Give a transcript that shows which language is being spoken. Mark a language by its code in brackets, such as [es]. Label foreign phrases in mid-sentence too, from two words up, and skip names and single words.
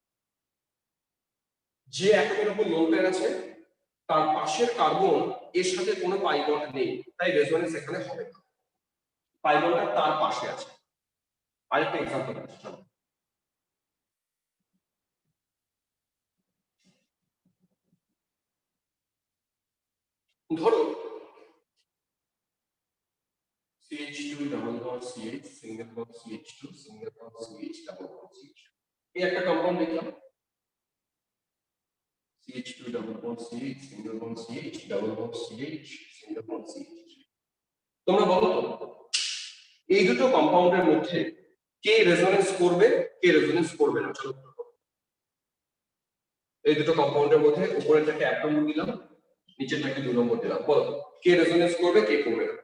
[bn] যে অ্যাটমের উপর [en] lone pair [bn] আছে তার পাশের কার্বন এর সাথে কোনো [en] pi bond [bn] নেই, তাই রেজোনেন্স এখানে হবে না, [en] pi bondটা [bn] তার পাশে আছে। [en] আরেকটা এক্সাম্পল [bn] আছে, ধরো [en] CH2 double bond CH single bond CH2 single bond CH double bond CH, [bn] এই একটা কম্পাউন্ড দেখলাম [en] CH2 double bond CH single bond CH double bond CH single bond CH। [bn] তোমরা বলো তো এই দুটো কম্পাউন্ডের মধ্যে কে রেজোনেন্স করবে কে রেজোনেন্স করবে না? চলো এই দুটো কম্পাউন্ডের মধ্যে উপরেরটাকে 1 নম্বর দিলাম, নিচেরটাকে 2 নম্বর দিলাম, বলো কে রেজোনেন্স করবে কে করবে না?